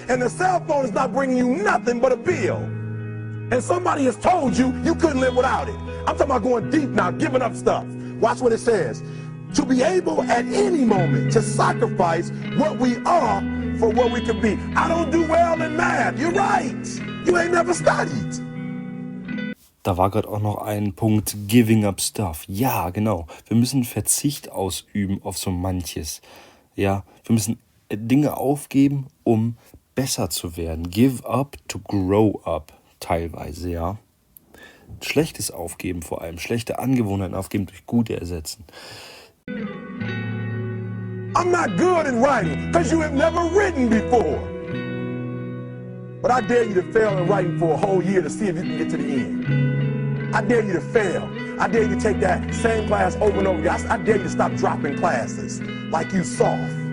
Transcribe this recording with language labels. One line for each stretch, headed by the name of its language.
English: And the cell phone is not bringing you nothing but a bill. And somebody has told you you couldn't live without it. I'm talking about going deep now, giving up stuff. Watch what it says. To be able at any moment to sacrifice what we are for what we could be. I don't do well in math. You're right. You ain't never studied.
German: Da war gerade auch noch ein Punkt,
English: giving up stuff.
German: Ja, genau. Wir müssen Verzicht ausüben auf so manches. Ja, wir müssen Dinge aufgeben, um besser zu werden.
English: Give up to grow up,
German: teilweise, ja. Schlechtes aufgeben vor allem, schlechte Angewohnheiten aufgeben durch gute ersetzen.
English: I'm not good in writing because you have never written before. But I dare you to fail in writing for a whole year to see if you can get to the end. I dare you to fail. I dare you to take that same class over and over again. I dare you to stop dropping classes like you soft.